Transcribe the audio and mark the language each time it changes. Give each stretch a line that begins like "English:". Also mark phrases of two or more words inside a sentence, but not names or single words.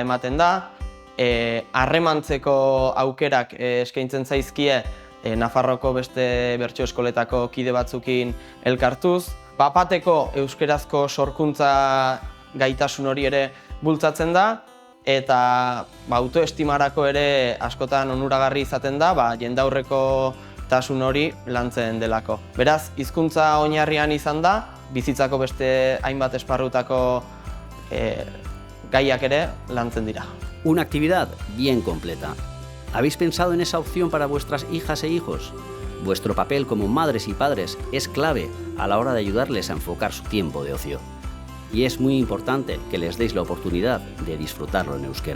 Basque: ematen da, harremantzeko aukerak eskaintzen zaizkie Nafarroko beste bertso eskoletako kide batzukin elkartuz, bapateko euskerazko sorkuntza gaitasun hori ere bultzatzen da, eta autoestimarako ere askotan onuragarri izaten da, jendaurreko tasun hori lantzen delako. Beraz, hizkuntza oinarrian izan da, bizitzako beste hainbat esparrutako gaiak ere lantzen dira.
Spanish: Una actividad bien completa. ¿Habéis pensado en esa opción para vuestras hijas e hijos? Vuestro papel como madres y padres es clave a la hora de ayudarles a enfocar su tiempo de ocio. Y es muy importante que les deis la oportunidad de disfrutarlo en euskera.